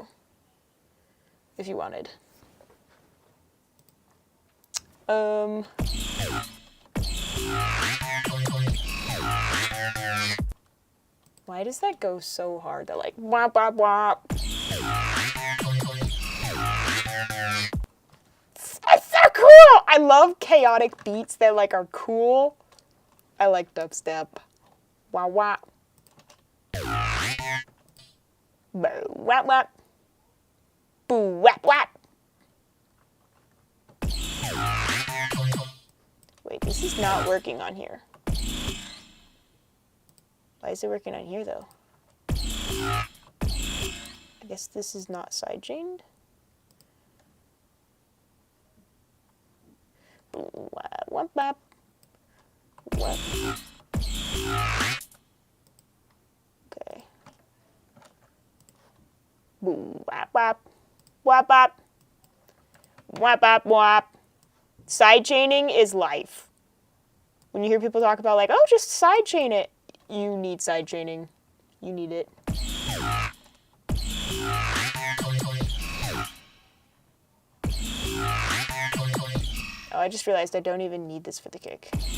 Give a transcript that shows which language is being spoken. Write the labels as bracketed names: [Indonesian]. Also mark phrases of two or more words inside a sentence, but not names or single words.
[English] If you wanted. Why does that go so hard? They're like, wop, wop, wop. It's so cool! I love chaotic beats that like are cool. I like dubstep. Wah wah. Boo wap wap. Boo wap wap. Wait, this is not working on here. Why is it working on here though? I guess this is not sidechained. Boo wap wap wap. What? Okay. Wap wap. Wap wap. Wap wap wap. Side chaining is life. When you hear people talk about like, oh, just side chain it. You need side chaining. You need it. Oh, I just realized I don't even need this for the kick.